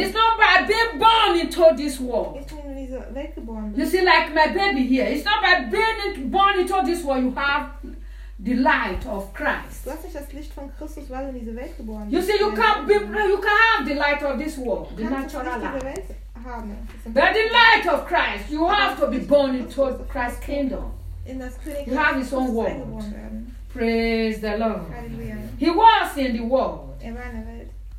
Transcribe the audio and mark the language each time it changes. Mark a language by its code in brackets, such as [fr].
[en] It's not by being born into this world. You see, like my baby here, it's not by being born into this world you have the light of Christ. [de] Du hast nicht das Licht von Christus, weil du in diese Welt geboren bist. [en] You see, you can't be, you can have the light of this world, the natural light. But the light of Christ, you have to be born into Christ's kingdom. [de] In das Königreich. [en] You have His own world. Praise the Lord. Hallelujah. He was in the world. [de] Er war in der Welt.